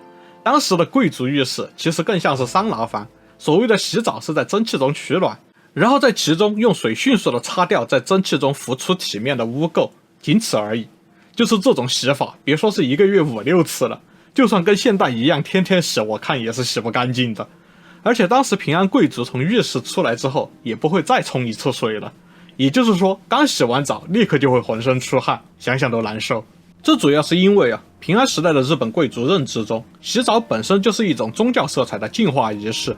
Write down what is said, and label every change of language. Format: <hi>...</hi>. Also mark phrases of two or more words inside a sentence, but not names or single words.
<zh>當時的貴族浴室其實更像是桑拿房，所謂的洗澡是在蒸汽中取暖，然後在其中用水迅速的擦掉在蒸汽中浮出體面的污垢，僅此而已。就是這種洗法，別說是1個月5、6次了，就算跟現代一樣天天洗，我看也是洗不乾淨的。而且當時平安貴族從浴室出來之後，也不會再沖1次水了。也就是說，剛洗完澡立刻就會渾身出汗，想想都難受。這主要是因為平安時代的日本貴族認知中，洗澡本身就是一種宗教色彩的淨化儀式。</zh>